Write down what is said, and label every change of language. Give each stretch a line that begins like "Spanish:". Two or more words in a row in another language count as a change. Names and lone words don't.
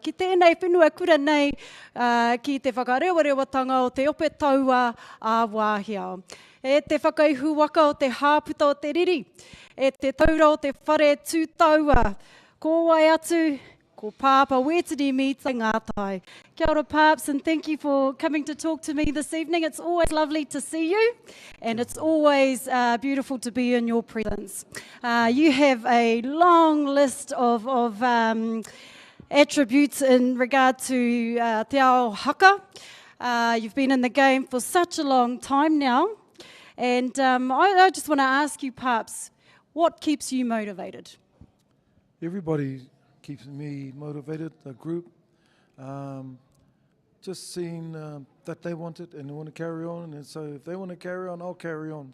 Māori: Ki tēnei whenua kura nei ki te whakarewatanga o te ope taua a wāhiao. E te whakaihu waka o te hāputa o te riri, e te taura o te whare tūtaua. Ko wai atu, ko Pāpa,
English: where did he meet ngātai?
Māori: Kia ora,
English: Paps, and thank you for coming to talk to me this evening. It's always lovely to see you, and it's always beautiful to be in your presence. You have a long list of attributes in regard to
Māori: te ao haka.
English: You've been in the game for such a long time now, and I just want to ask you, Paps, what keeps you motivated? Everybody keeps me motivated, the group. Just seeing that they want it and they want to carry on, and so if they want to carry on, I'll carry on.